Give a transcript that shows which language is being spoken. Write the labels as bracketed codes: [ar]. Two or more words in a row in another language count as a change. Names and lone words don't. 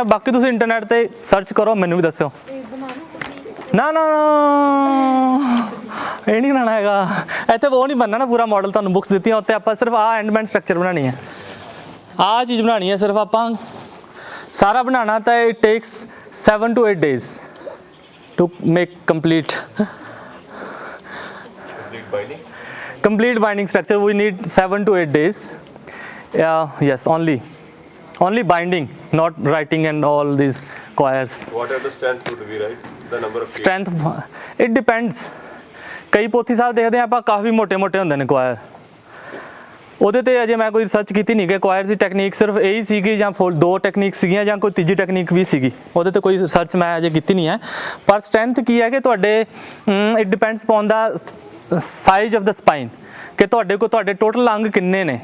[pa] ਬਾਕੀ ਤੁਸੀਂ ਇੰਟਰਨੈਟ 'ਤੇ ਸਰਚ ਕਰੋ, ਮੈਨੂੰ ਵੀ ਦੱਸਿਓ। ਨਾ ਇਹ ਨਹੀਂ ਬਣਾਉਣਾ ਹੈਗਾ ਇੱਥੇ, ਉਹ ਨਹੀਂ ਬਣਨਾ ਨਾ ਪੂਰਾ ਮਾਡਲ। ਤੁਹਾਨੂੰ ਬੁੱਕਸ ਦਿੱਤੀਆਂ ਉੱਤੇ ਆਪਾਂ ਸਿਰਫ [en] endment structure [pa] ਬਣਾਉਣੀ ਹੈ, ਆਹ ਚੀਜ਼ ਬਣਾਉਣੀ ਹੈ ਸਿਰਫ ਆਪਾਂ। ਸਾਰਾ ਬਣਾਉਣਾ ਤਾਂ [en] it takes 7 to 8 days to make complete binding structure. We need 7 to 8 days. Yes, only binding, not writing and all these quires. What are the strength would be, right? The number of Strength, it depends. [pa] ਕਈ ਪੋਥੀ ਸਾਹਿਬ ਦੇਖਦੇ ਆਪਾਂ ਕਾਫੀ ਮੋਟੇ ਹੁੰਦੇ ਨੇ ਕੁਆਇਰ, ਉਹਦੇ ਤੇ ਅਜੇ ਮੈਂ ਕੋਈ ਰਿਸਰਚ ਕੀਤੀ ਨਹੀਂ ਕਿ ਕੁਆਇਰ ਦੀ ਟੈਕਨੀਕ ਸਿਰਫ ਇਹੀ ਸੀਗੀ ਜਾਂ 2 ਟੈਕਨੀਕ ਸੀਗੀਆਂ ਜਾਂ ਕੋਈ ਤੀਜੀ ਟੈਕਨੀਕ ਵੀ ਸੀਗੀ, ਉਹਦੇ ਤੇ ਕੋਈ ਰਿਸਰਚ ਮੈਂ ਅਜੇ ਕੀਤੀ ਨਹੀਂ ਹੈ। ਪਰ ਸਟਰੈਂਥ ਕੀ ਹੈ ਕਿ ਤੁਹਾਡੇ [en] it depends upon the size of the spine, [pa] ਕਿ ਤੁਹਾਡੇ ਟੋਟਲ ਅੰਗ ਕਿੰਨੇ ਨੇ।